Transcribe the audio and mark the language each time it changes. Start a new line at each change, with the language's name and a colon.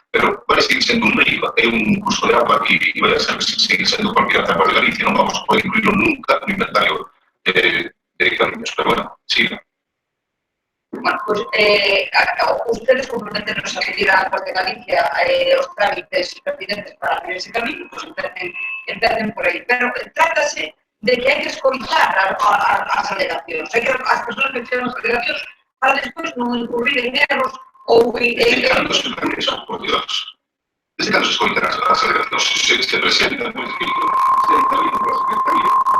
Galician: Pero vai seguir sendo un río, é un curso de agua e vai seguir sendo cualquier agua de Galicia, non vamos a poder incluirlo nunca no inventario de camiños. Pero bueno, siga.
Spanish: Bueno, pues ustedes comprometernos a pedir a la de Galicia los trámites pertinentes para abrir ese camino, pues empiecen por ahí.
Galician: Pero trátase de que hay que escoitar as alegacións, hai que as persoas que fizeron as alegacións para despois non incurrir en erros ou Desde cando se organizan, por Dios? Desde cando se escoitan as alegacións? Se presentan por escrito, se dictamina por a Secretaría.